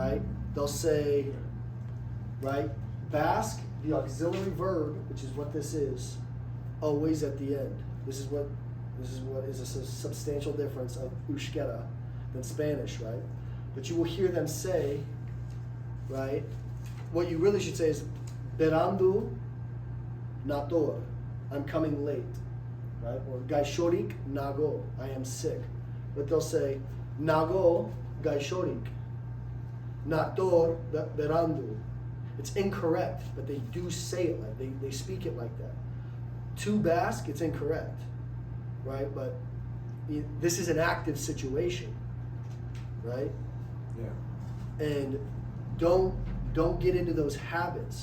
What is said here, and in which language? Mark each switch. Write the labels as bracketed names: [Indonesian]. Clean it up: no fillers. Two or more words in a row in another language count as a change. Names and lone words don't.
[English] They'll say, right, Basque the auxiliary verb, which is what this is, always at the end. This is what is a substantial difference of euskera than Spanish, right? But you will hear them say, right? What you really should say is [Basque] berandu nator, [English] I'm coming late, right? Or [Basque] gaishorik nago, [English] I am sick. But they'll say [Basque] nago gaishorik, nator berandu. [English] It's incorrect, but they do say it like they speak it like that. To Basque, it's incorrect, right? But this is an active situation, right? Yeah. And don't get into those habits.